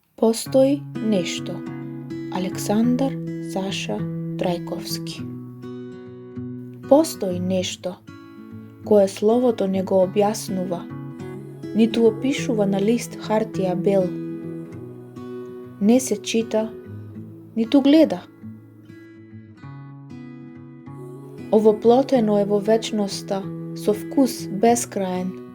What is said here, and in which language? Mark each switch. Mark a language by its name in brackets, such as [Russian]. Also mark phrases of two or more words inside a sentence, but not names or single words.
[Serbian] Postoji nešto. Aleksandar Saša Trajkovski. Postoji nešto koje [Macedonian] словото не го објаснува, ниту опишува на лист хартија бел. Не се чита, ниту гледа. Овоплотено е во вечноста со вкус бескраен.